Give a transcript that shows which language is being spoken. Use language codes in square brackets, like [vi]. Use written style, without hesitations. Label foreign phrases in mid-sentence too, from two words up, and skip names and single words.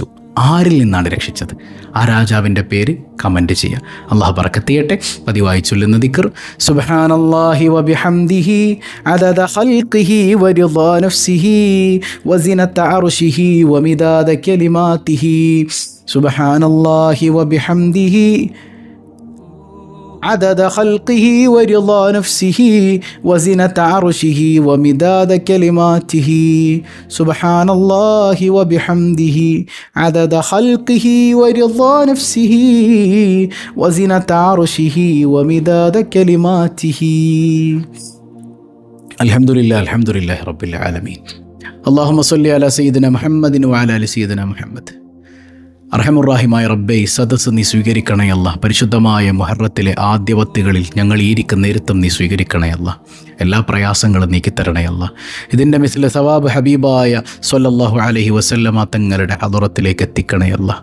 [ml] ആരിൽ നിന്നാണ് രക്ഷിച്ചത്? ആ രാജാവിൻ്റെ പേര് കമൻറ്റ് ചെയ്യുക. അള്ളാഹു ബറക്കത്ത് ചെയ്യട്ടെ. പതിവായി ചൊല്ലുന്ന ദിക്ർ [ar] سبحان الله وبحمده عدد خلقه ورضا نفسه وزنة عرشه ومداد كلماته. سبحان الله وبحمده عدد خلقه ورضا نفسه وزنة عرشه ومداد كلماته. سبحان الله وبحمده عدد خلقه ورضا نفسه وزنة عرشه ومداد كلماته. الحمد لله رب العالمين. اللهم صل على سيدنا محمد وعلى آل سيدنا محمد. [ml] അർഹമുറാഹിമായ റബ്ബേ, സദസ്സ് നീ സ്വീകരിക്കണേ അല്ലാ. പരിശുദ്ധമായ മുഹറത്തിലെ ആദ്യവത്തുകളിൽ ഞങ്ങൾ ഇരിക്കുന്ന ഇരുത്തം നീ സ്വീകരിക്കണേ അല്ലാ. എല്ലാ പ്രയാസങ്ങളും നീക്കിത്തരണേ അല്ലാ. ഇതിൻ്റെ മിസ്ലെ സവാബ് ഹബീബായ [ar] صلى الله عليه وسلم [ml] തങ്ങളുടെ ഹദറത്തിലേക്ക് എത്തിക്കണേ അല്ലാ.